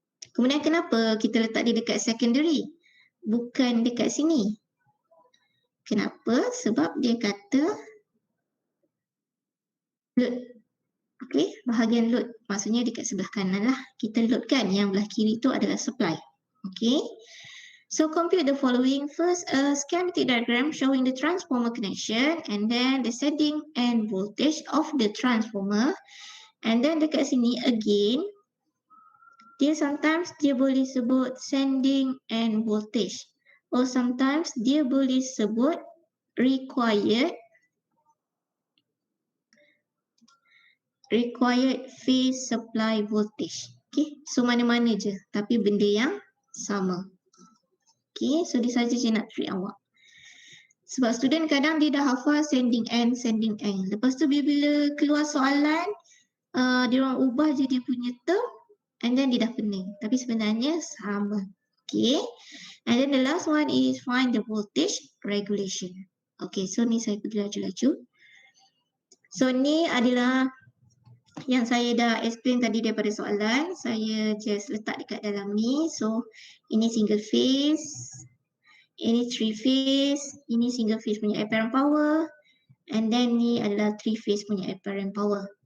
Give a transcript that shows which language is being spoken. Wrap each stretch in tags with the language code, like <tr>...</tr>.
<ms>Kemudian kenapa kita letak dia dekat secondary? Bukan dekat sini. Kenapa? Sebab dia kata load. Okay, bahagian load. Maksudnya dekat sebelah kanan lah. Kita loadkan, yang belah kiri tu adalah supply. Okay.</ms> <en>So compute the following. First, a schematic diagram showing the transformer connection and then the setting and voltage of the transformer.</en> <ms>And then dekat sini again, dia sometimes dia boleh sebut sending end voltage, or sometimes dia boleh sebut required phase supply voltage. Okay, so mana-mana je tapi benda yang sama. Okay, so dia saja je nak treat awak. Sebab student kadang dia dah hafal sending end. Lepas tu bila keluar soalan, dia orang ubah je dia punya term, and then dia dah pening. Tapi sebenarnya sama. Okay.</ms> <en>And then the last one is find the voltage regulation.</en> <ms>Okay, so ni saya pergi laju-laju. So ni adalah yang saya dah explain tadi daripada soalan. Saya just letak dekat dalam ni. So ini single phase, ini three phase, ini single phase punya apparent power, and then ni adalah three phase punya apparent power.</ms>